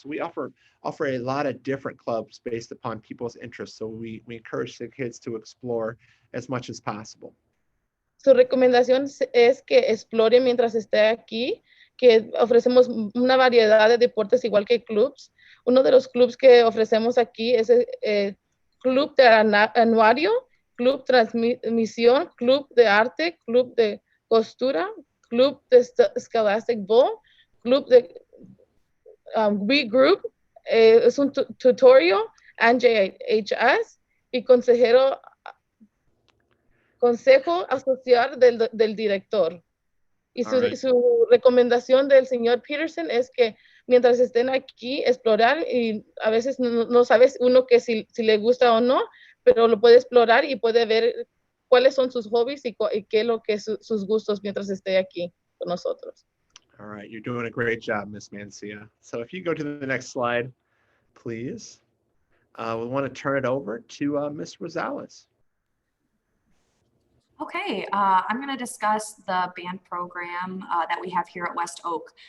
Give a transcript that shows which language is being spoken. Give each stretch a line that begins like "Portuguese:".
English: So we offer a lot of different clubs based upon people's interests. So we encourage the kids to explore as much as possible.
Spanish: Su recomendación es que explore mientras esté aquí, que ofrecemos una variedad de deportes igual que clubs. Uno de los clubs que ofrecemos aquí es el Club de Anuario, Club Transmisión, Club de Arte, Club de Costura, Club de Scholastic Bowl, Club de Regroup, es un tutorial, NJHS, y consejo asociado del director. Y su recomendación del señor Peterson es que mientras estén aquí, explorar, y a veces no sabes uno que si le gusta o no, pero lo puede explorar y puede ver cuáles son sus hobbies y qué es lo que sus gustos mientras esté aquí con nosotros.
English: All right, you're doing a great job, Ms. Mancia. So if you go to the next slide, please. We want to turn it over to Ms. Rosales. Okay, I'm going to discuss the band program that we have here at West Oak.